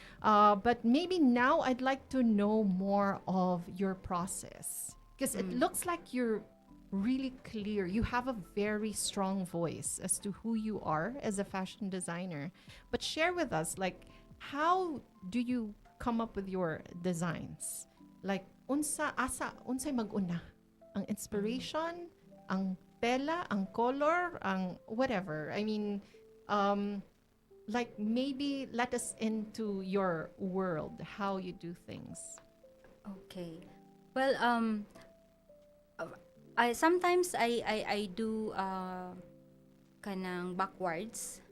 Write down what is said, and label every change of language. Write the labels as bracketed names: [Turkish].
[English] But maybe now I'd like to know more of your process because it looks like you're really clear. You have a very strong voice as to who you are as a fashion designer. But share with us, like, how do you come up with your designs? [Cebuano] Like, unsay maguna? Ang inspiration, ang tela, ang color, ang whatever. [English] I mean, like maybe let us into your world, how you do things. Okay. Well, I sometimes I do [Cebuano] kanang [English] backwards.